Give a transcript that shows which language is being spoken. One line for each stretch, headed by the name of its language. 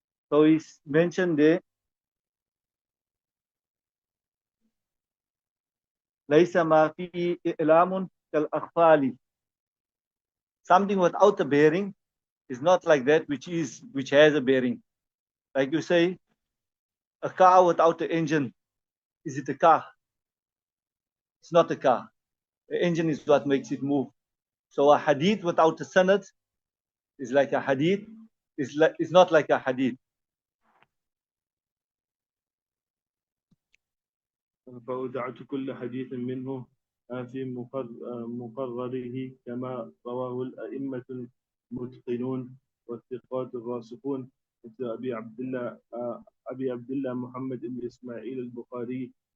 English: So he's mentioned there,
Arabic: ليس ما فيه إعلام كالأخفال.
English: Something without a bearing is not like that which has a bearing. Like you say, a car without an engine, is it a car? It's not a car. The engine is what makes it move. So a hadith without a sanad is like a hadith, is not like a hadith.
Arabic: فأودعت كل حديث منه في مقرره كما رواه الأئمة المتقنون والثقات الراسخون, مثل أبي عبد الله محمد بن إسماعيل البخاري.